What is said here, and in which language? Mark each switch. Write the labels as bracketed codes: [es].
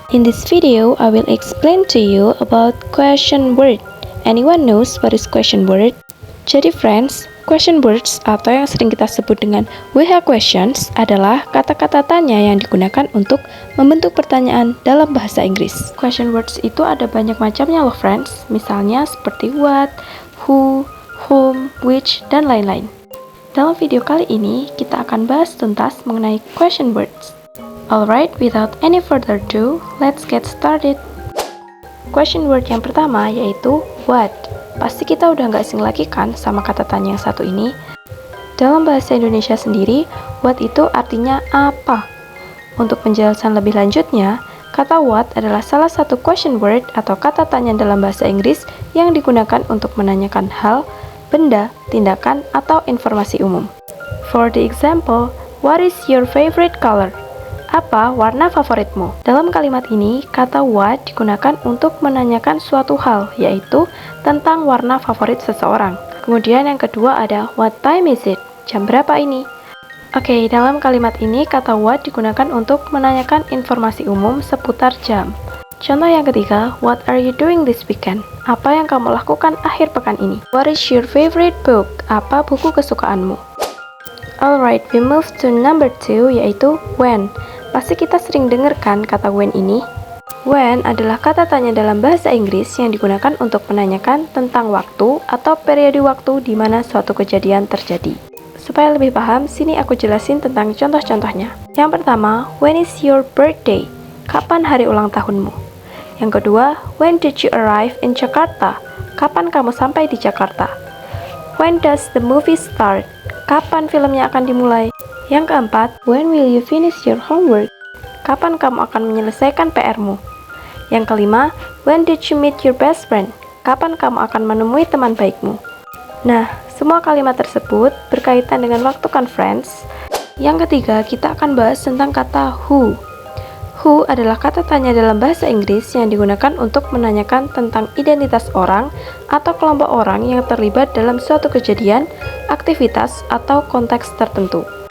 [en] In this video, I will explain to you about question word. Anyone knows what is question word? [id] Jadi friends, question words atau yang sering kita sebut dengan WH questions adalah kata-kata tanya yang digunakan untuk membentuk pertanyaan dalam bahasa Inggris. Question words itu ada banyak macamnya loh friends, misalnya seperti what, who, whom, which, dan lain-lain. Dalam video kali ini, kita akan bahas tuntas mengenai question words. [en] Alright, without any further ado, let's get started. [id] Question word yang pertama yaitu what. Pasti kita udah nggak asing lagi kan sama kata tanya yang satu ini. Dalam bahasa Indonesia sendiri, what itu artinya apa. Untuk penjelasan lebih lanjutnya, kata what adalah salah satu question word atau kata tanya dalam bahasa Inggris yang digunakan untuk menanyakan hal, benda, tindakan, atau informasi umum. [en] For the example, what is your favorite color? [id] Apa warna favoritmu? Dalam kalimat ini, kata what digunakan untuk menanyakan suatu hal, yaitu tentang warna favorit seseorang. Kemudian yang kedua ada [en] what time is it? [id] Jam berapa ini? Oke, dalam kalimat ini kata what digunakan untuk menanyakan informasi umum seputar jam. Contoh yang ketiga, [en] what are you doing this weekend? [id] Apa yang kamu lakukan akhir pekan ini? [en] What is your favorite book? [id] Apa buku kesukaanmu? [en] Alright, we move to number 2 yaitu when. [id] Pasti kita sering dengarkan kata when ini. When adalah kata tanya dalam bahasa Inggris yang digunakan untuk menanyakan tentang waktu atau periode waktu di mana suatu kejadian terjadi. Supaya lebih paham, sini aku jelasin tentang contoh-contohnya. Yang pertama, [en] when is your birthday? [id] Kapan hari ulang tahunmu? Yang kedua, [en] when did you arrive in Jakarta? [id] Kapan kamu sampai di Jakarta? [en] When does the movie start? [id] Kapan filmnya akan dimulai? Yang keempat, [en] when will you finish your homework? [id] Kapan kamu akan menyelesaikan PR-mu? Yang kelima, [en] when did you meet your best friend? [id] Kapan kamu akan menemui teman baikmu? Nah, semua kalimat tersebut berkaitan dengan waktu kan friends? Yang ketiga, kita akan bahas tentang kata who. Who adalah kata tanya dalam bahasa Inggris yang digunakan untuk menanyakan tentang identitas orang atau kelompok orang yang terlibat dalam suatu kejadian, aktivitas, atau konteks tertentu.